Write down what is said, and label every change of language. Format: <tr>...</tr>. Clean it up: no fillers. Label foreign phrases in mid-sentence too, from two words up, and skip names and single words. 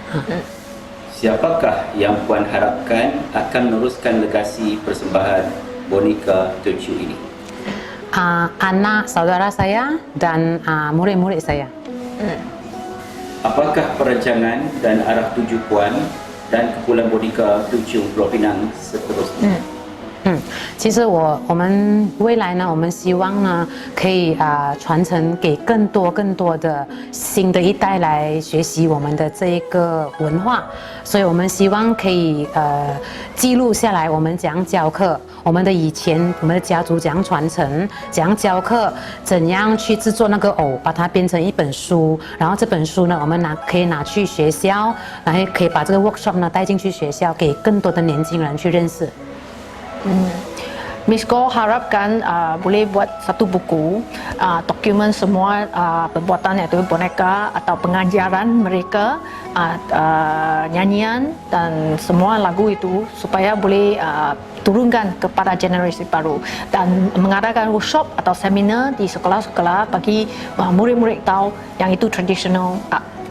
<ms>Siapakah yang puan harapkan akan meneruskan legasi persembahan boneka Tokyo ini? Anak saudara saya dan murid-murid saya. Apakah perancangan dan arah tuju puan dan kumpulan boneka Tokyo Pulau Pinang seterusnya?</ms> <zh>其实我们未来呢，我们希望呢可以传承给更多的新的一代来学习我们的这一个文化，所以我们希望可以记录下来我们怎样教课，我们的以前我们的家族怎样传承，怎样教课，怎样去制作那个偶，把它编成一本书，然后这本书呢我们可以拿去学校，然后可以把这个 workshop 呢带进去学校，给更多的年轻人去认识。</zh> <ms>Miss Go harapkan boleh buat satu buku, dokumen semua perbuatan iaitu boneka atau pengajaran mereka, nyanyian dan semua lagu itu supaya boleh turunkan kepada generasi baru dan mengadakan workshop atau seminar di sekolah-sekolah bagi murid-murid tahu yang itu</ms> <en>traditional art.</en>